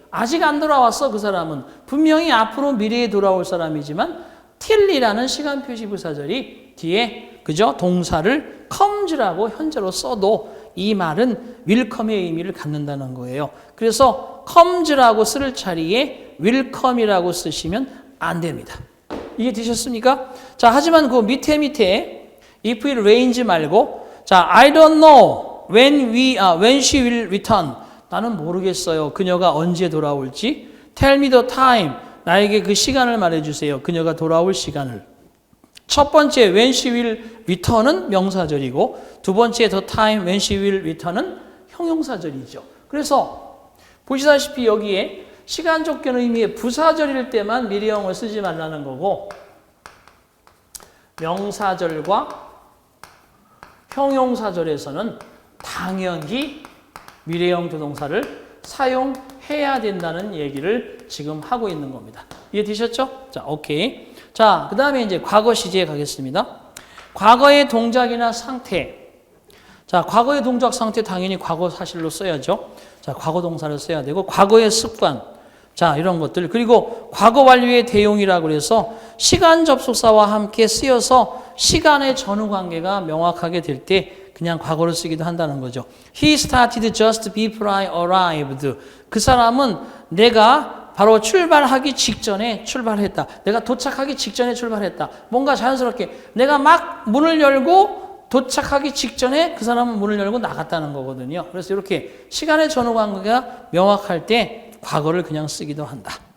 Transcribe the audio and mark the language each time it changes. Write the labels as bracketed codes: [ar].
[ko] 아직 안 돌아왔어, 그 사람은. 분명히 앞으로 미래에 돌아올 사람이지만 till이라는 시간 표시 부사절이 뒤에 그죠? 동사를 comes라고 현재로 써도 이 말은 willcome의 의미를 갖는다는 거예요. 그래서 comes라고 쓸 자리에 willcome이라고 쓰시면 안 됩니다. 이해 되셨습니까? 자, 하지만 그 밑에 [en] if it rains [ko] 말고 자, [en] I don't know when she will return. [ko] 나는 모르겠어요. 그녀가 언제 돌아올지. [en] Tell me the time. [ko] 나에게 그 시간을 말해주세요. 그녀가 돌아올 시간을. 첫 번째 [en] when she will return [ko] 은 명사절이고 두 번째 [en] the time when she will return [ko] 은 형용사절이죠. 그래서 보시다시피 여기에 시간적 의미의 부사절일 때만 미래형을 쓰지 말라는 거고 명사절과 형용사절에서는 당연히 미래형 조동사를 사용해야 된다는 얘기를 지금 하고 있는 겁니다. 이해되셨죠? 자, 오케이. 자, 그 다음에 이제 과거 시제에 가겠습니다. 과거의 동작이나 상태. 자, 과거의 동작 상태 당연히 과거 사실로 써야죠. 자, 과거 동사를 써야 되고, 과거의 습관. 자, 이런 것들. 그리고 과거 완료의 대용이라고 해서 시간 접속사와 함께 쓰여서 시간의 전후 관계가 명확하게 될 때 그냥 과거를 쓰기도 한다는 거죠. [en] He started just before I arrived. [ko] 그 사람은 내가 바로 출발하기 직전에 출발했다. 내가 도착하기 직전에 출발했다. 뭔가 자연스럽게 내가 막 문을 열고 도착하기 직전에 그 사람은 문을 열고 나갔다는 거거든요. 그래서 이렇게 시간의 전후 관계가 명확할 때 과거를 그냥 쓰기도 한다.